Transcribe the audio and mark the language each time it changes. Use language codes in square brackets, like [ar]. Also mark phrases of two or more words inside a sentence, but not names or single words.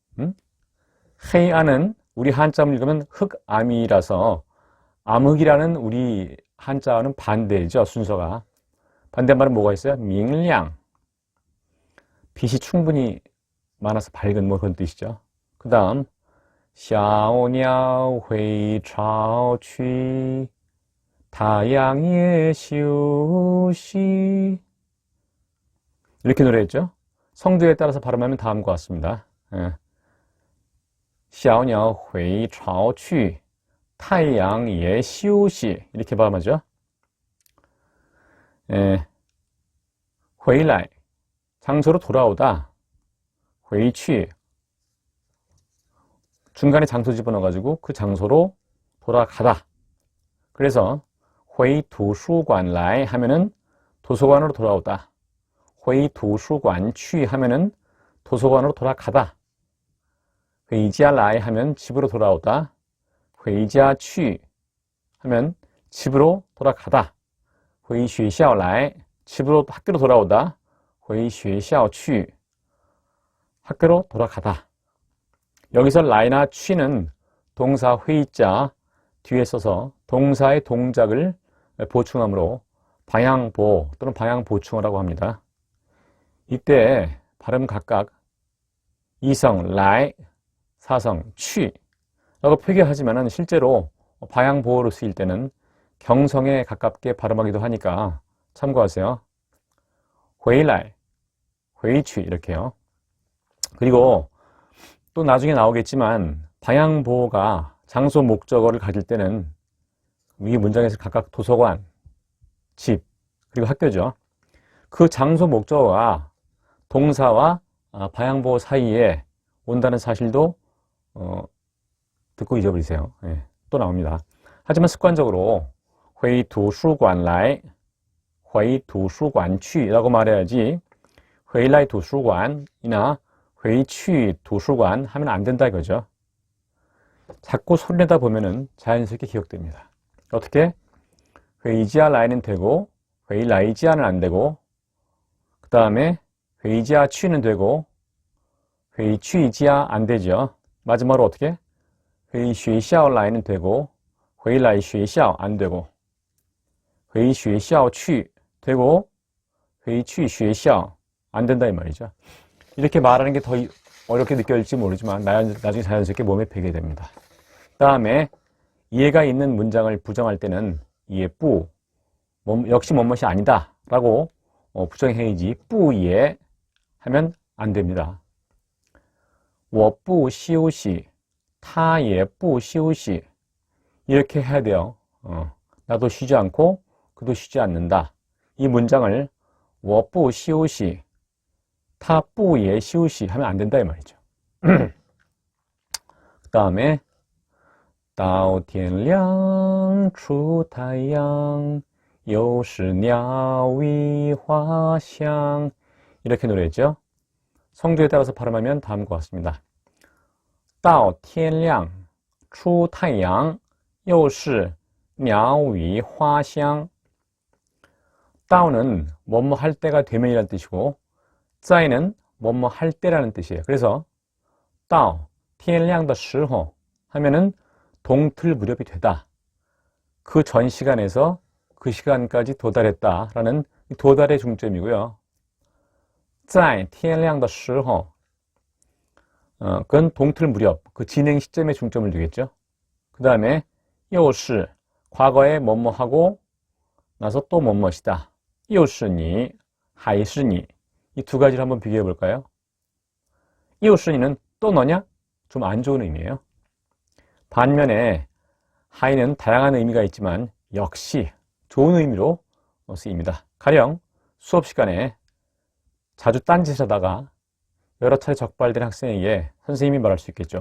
[ko] 헤이안은 우리 한자를 읽으면 흑암이라서 암흑이라는 우리 한자와는 반대죠. 순서가. 반대말은 뭐가 있어요? 밍량. 빛이 충분히 많아서 밝은 뭐 그런 뜻이죠. 그 다음 [zh] 小鸟会巢去太阳也休息 [ko] 이렇게 노래했죠. 성조에 따라서 발음하면 다음과 같습니다. [zh] 小鸟会巢去太阳也休息 [ko] 이렇게 발음하죠. 回来 장소로 돌아오다. 回去 중간에 장소 집어넣어가지고 그 장소로 돌아가다. 그래서 [zh] 回图书馆来 [ko] 하면은 도서관으로 돌아오다. [zh] 回图书馆去 [ko] 하면은 도서관으로 돌아가다. [zh] 回家来 [ko] 하면 집으로 돌아오다. [zh] 回家去 [ko] 하면 집으로 돌아가다. [zh] 回学校来 [ko] 집으로 학교로 돌아오다. [zh] 回学校去 [ko] 학교로 돌아가다. 여기서 라이나 취는 동사 회의자 뒤에 써서 동사의 동작을 보충함으로 방향보 또는 방향보충어라고 합니다. 이때 발음 각각 이성 라이, 사성 취라고 표기하지만 실제로 방향보호로 쓰일 때는 경성에 가깝게 발음하기도 하니까 참고하세요. [zh] 回来, 回去 [ko] 이렇게요. 그리고 또 나중에 나오겠지만 방향보호가 장소 목적어를 가질 때는 이 문장에서 각각 도서관, 집, 그리고 학교죠. 그 장소 목적어가 동사와 방향보호 사이에 온다는 사실도 듣고 잊어버리세요. 예, 또 나옵니다. 하지만 습관적으로 [zh] 回图书馆来, 回图书馆去 [ko] 라고 말해야지 [zh] 回来图书馆 [ko] 이나 [zh] 回去图书馆 [ko] 하면 안 된다 이거죠. 자꾸 소리내다 보면은 자연스럽게 기억됩니다. 어떻게? [zh] 回家来 [ko] 는 되고 [zh] 回来家 [ko] 는 안 되고 그 다음에 [zh] 回家去 [ko] 는 되고 [zh] 回去家 [ko] 안 되죠. 마지막으로 어떻게? [zh] 回学校来 [ko] 는 되고 [zh] 回来学校 [ko] 안 되고 [zh] 回学校去 [ko] 되고 [zh] 回去学校 [ko] 안 된다 이 말이죠. 이렇게 말하는 게 더 어렵게 느껴질지 모르지만 나중에 자연스럽게 몸에 배게 됩니다. 그 다음에 이해가 있는 문장을 부정할 때는 이해 뿌 역시 뭐뭇이 아니다 라고 부정해야지 뿌예 하면 안 됩니다. [zh] 我不休息他也不休息 [ko] 이렇게 해야 돼요. 나도 쉬지 않고 그도 쉬지 않는다. 이 문장을 [zh] 我不休息他不也休息 [ko] 하면 안 된다 이 말이죠. 그 다음에 [zh] 到天亮出太阳又是鸟语花香 [ko] 이렇게 노래했죠. 성조에 따라서 발음하면 다음과 같습니다. [zh] 到天亮出太阳又是鸟语花香 [ko] 到는 뭐뭐 할 때가 되면이라는 뜻이고 在는 뭐뭐 할 때라는 뜻이에요. 그래서 [zh] 到天亮的时候 [ko] 하면은 동틀 무렵이 되다. 그 전 시간에서 그 시간까지 도달했다라는 도달의 중점이고요. [zh] 在天亮的时候 [ko] 그건 동틀 무렵, 그 진행 시점에 중점을 두겠죠. 그 다음에 又是 과거에 뭐뭐 하고 나서 또 뭐뭐시다. [zh] 又是你还是你 [ko] 이 두 가지를 한번 비교해 볼까요? [zh] 又是你 [ko] 는 또 너냐? 좀 안 좋은 의미예요. 반면에 하이는 다양한 의미가 있지만 역시 좋은 의미로 쓰입니다. 가령 수업 시간에 자주 딴짓을 하다가 여러 차례 적발된 학생에게 선생님이 말할 수 있겠죠.